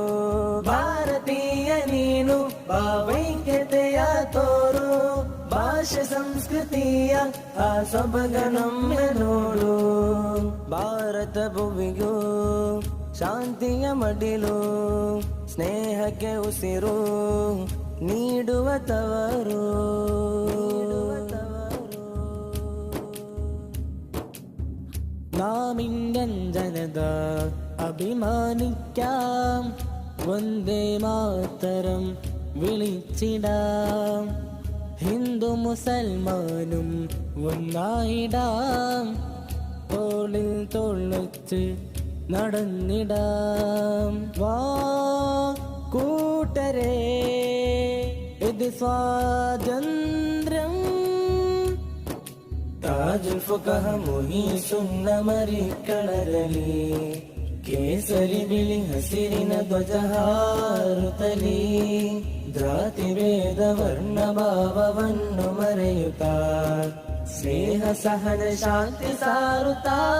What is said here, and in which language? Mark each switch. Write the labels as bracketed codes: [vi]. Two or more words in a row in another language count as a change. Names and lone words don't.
[kn] ಭಾರತೀಯ ನೀನು ಭಾವೈಕ್ಯತೆಯ ತೋರು, ಭಾಷೆ ಸಂಸ್ಕೃತಿಯ ಆ ಸೊಬಗನೊಮ್ಮೆ ನೋಡು. ಭಾರತ ಭುವಿಗೂ ಶಾಂತಿಯ ಮಡಿಲು, ಸ್ನೇಹಕ್ಕೆ ಉಸಿರು ನೀಡುವ ತವರು. [ml] നാമിന്ത്യഞ്ജനത അഭിമാനിക്കാം, വന്ദേ മാതരം വിളിച്ചിടാം. ഹിന്ദു മുസൽമാനും ഒന്നായിടാം, തോളിൽ തോളച്ച് നടന്നിടാം. വാ കൂട്ടരേ, ഇത് സ്വാതന്ത്ര്യം. [kn] ತಾಜುಲ್ ಫುಕಹ ಮುಹಿಸುನ್ನ ಮರಿ ಕಳದಲಿ, ಕೇಸರಿ ಬಿಳಿ ಹಸಿರಿನ ಧ್ವಜ ಹಾರುತ್ತಲಿ. ಜಾತಿ ಭೇದ ವರ್ಣ ಭಾವವನ್ನು ಮರೆಯುತ್ತಾ, ಸ್ನೇಹ ಸಹನ ಶಾಂತಿ ಸಾರುತ್ತಾ.